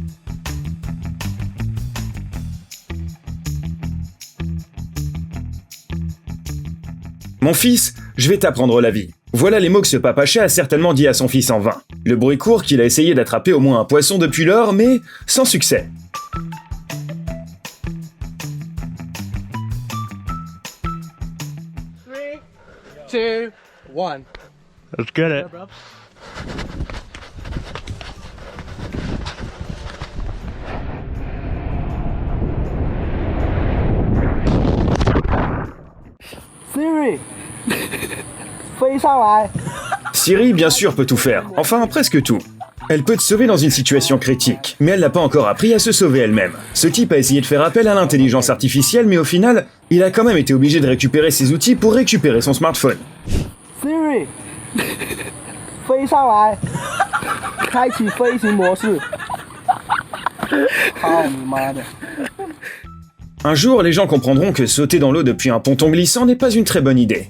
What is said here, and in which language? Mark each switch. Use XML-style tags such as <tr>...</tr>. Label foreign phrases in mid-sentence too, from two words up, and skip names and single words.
<fr>Mon fils, je vais t'apprendre la vie. Voilà les mots que ce papa-chat a certainement dit à son fils en vain. Le bruit court qu'il a essayé d'attraper au moins un poisson depuis lors, mais sans succès.</fr> <en>Two, one. Let's get it.</en> <zh>Siri, 飞上来。</zh> <fr>Siri, bien sûr, peut tout faire. Enfin, presque tout. Elle peut te sauver dans une situation critique, mais elle n'a pas encore appris à se sauver elle-même. Ce type a essayé de faire appel à l'intelligence artificielle, mais au final, il a quand même été obligé de récupérer ses outils pour récupérer son smartphone.</fr> <zh>Siri, 飞上来，开启飞行模式。操你妈的！</zh> <fr>Un jour, les gens comprendront que sauter dans l'eau depuis un ponton glissant n'est pas une très bonne idée.</fr>